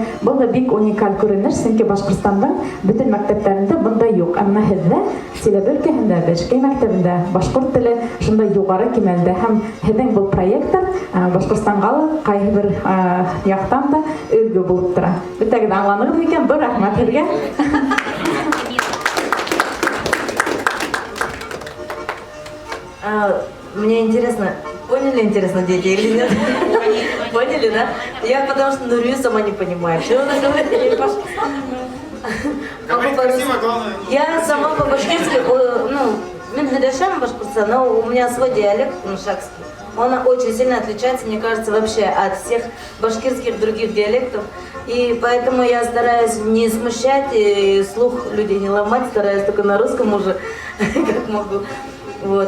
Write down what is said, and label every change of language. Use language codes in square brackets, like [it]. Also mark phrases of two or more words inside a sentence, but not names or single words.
[ba] Был бик уникаль күренеш, сөнки Башҡортостандың бөтөн мәктәптәрендә бындай юҡ. Әммә һеҙҙә Силәбе өлкәһендә, Бәжекәй мәктәбендә башҡорт теле шундай юғары кимәлдә һәм һеҙҙең был проекттар Башҡортостанға ла ҡайһы бер яҡтан да өлгө булып тора. Бөтәгеҙ аңланығыҙ микән? Ҙур рәхмәт һеҙгә. [ru] Мне интересно, поняли, дети или нет? Поняли, да? Я потому что Нурию сама не понимаю, что она говорит. Я сама по-башкирски, [ba] мен Хадашам [ru] Башкортостан, но у меня свой диалект мушакский. Он очень сильно отличается, мне кажется, вообще от всех башкирских других диалектов. И поэтому я стараюсь не смущать и слух людей не ломать, стараюсь только на русском уже, как могу. Вот.